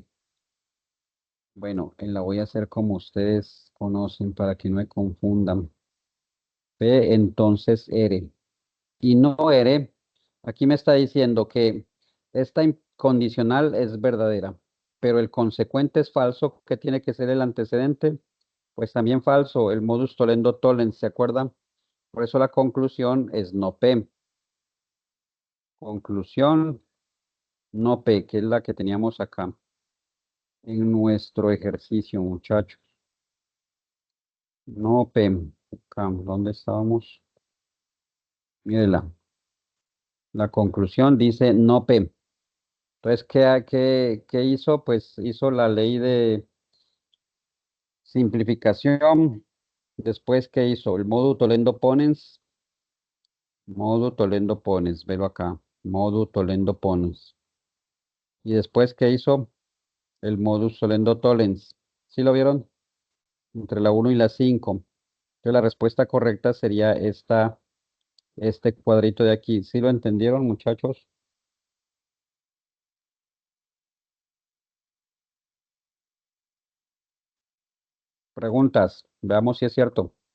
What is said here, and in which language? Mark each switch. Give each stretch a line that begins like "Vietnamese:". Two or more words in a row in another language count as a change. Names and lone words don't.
Spanish: Bueno, la voy a hacer como ustedes conocen para que no me confundan. P, entonces R. Y no R, aquí me está diciendo que esta incondicional es verdadera, pero el consecuente es falso. ¿Qué tiene que ser el antecedente? Pues también falso, el
Latin: modus tollendo tollens,
Spanish: ¿se acuerdan? Por eso la conclusión es no P. Conclusión no P, que es la que teníamos acá en nuestro ejercicio, muchachos. No P. Acá, ¿dónde estábamos? Mírela. La conclusión dice no P. Entonces, ¿qué hizo? Pues hizo la ley de simplificación. Después, ¿qué hizo? El modo
Latin: tollendo ponens. Modo tollendo ponens,
Spanish: velo acá. Modo
Latin: tollendo ponens.
Spanish: Y después, ¿qué hizo?
Latin: El modus tollendo tollens.
Spanish: ¿Sí lo vieron? Entre la 1 y la 5. Entonces, la respuesta correcta sería esta Este cuadrito de aquí, ¿sí lo entendieron, muchachos? Preguntas, veamos si es cierto.